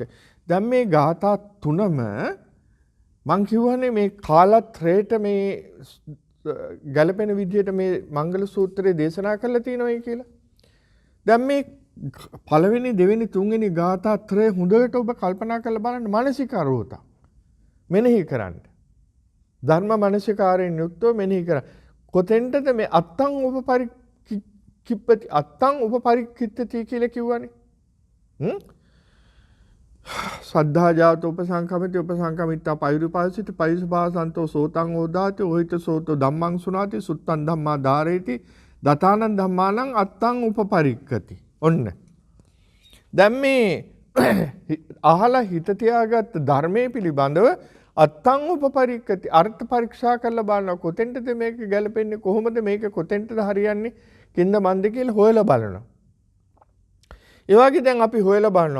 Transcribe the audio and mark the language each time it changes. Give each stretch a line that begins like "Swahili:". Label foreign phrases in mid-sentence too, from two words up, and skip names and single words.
Sinhala: දැන් මේ ගාථා තුනම මං කියවනේ මේ කාලත්‍රයට මේ ගැලපෙන විදිහට මේ මංගල සූත්‍රයේ දේශනා කරලා තියෙනවා කියලා. දැන් මේ පළවෙනි දෙවෙනි තුන්වෙනි ගාථා ත්‍රය හොඳට ඔබ කල්පනා කරලා බලන්න. මානසිකාරෝත මෙනෙහි කරන්න. ධර්ම මානසිකාරයෙන් යුක්තව මෙනෙහි කරන්න. කොතෙන්ටද මේ
Pali: අත්තං උපපරික්කිප්පති අත්තං උපපරික්කිත්තති
Sinhala: කියලා කිව්වනේ.
Pali: සද්ධා ජාත උපසංකමිත උපසංකමිත්තා පෛරුපාසිත පෛසුපාසන්තෝ සෝතං ඕදාති ඔහිත සෝතෝ ධම්මං සුනාති සුත්තං ධම්මා ධාරේති දතානං ධම්මානං අත්තං උපපරික්කති.
Sinhala: ඔන්න. දැන් මේ අහලා හිත තියාගත්ත ධර්මයේ පිළිබඳව
Pali: අත්තං උපපරික්කති
Sinhala: අර්ථ පරීක්ෂා කරලා බලනවා. කොතෙන්ටද මේක ගැලපෙන්නේ, කොහොමද මේක කොතෙන්ටද හරියන්නේ කින්ද මන්ද කියලා හොයලා බලනවා. ඒ වගේ දැන් අපි හොයලා බලනවා.